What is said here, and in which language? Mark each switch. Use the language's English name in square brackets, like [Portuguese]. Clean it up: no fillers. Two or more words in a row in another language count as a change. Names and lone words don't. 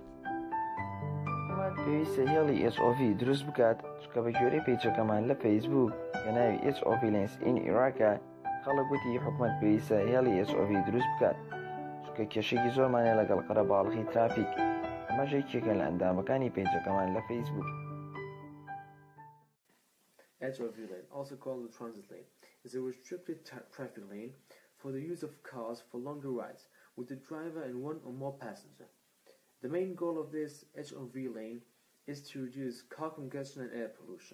[Central Kurdish] پێویستە هێڵی HOV دروست بکات چکە بە گوێرەی پیجەکەمان لە فەیسبوک کە ناوی HOV Lanes in Iraqە خەڵک گوتی حکوومەت پێویستە هێڵی HOV دروست بکات چکە کێشێکی زۆرمانێ لەگەڵ قەرەباڵغی ترافیک. ئەمەش یەکێکە لە ئەندامەکانی پیجەکەمان لە فەیسبوک. [English] HOV lane, also called the transit lane, is a restricted traffic lane for the use of cars for longer rides with the driver and one or more passengers. The main goal of this HOV lane is to reduce car congestion and air pollution.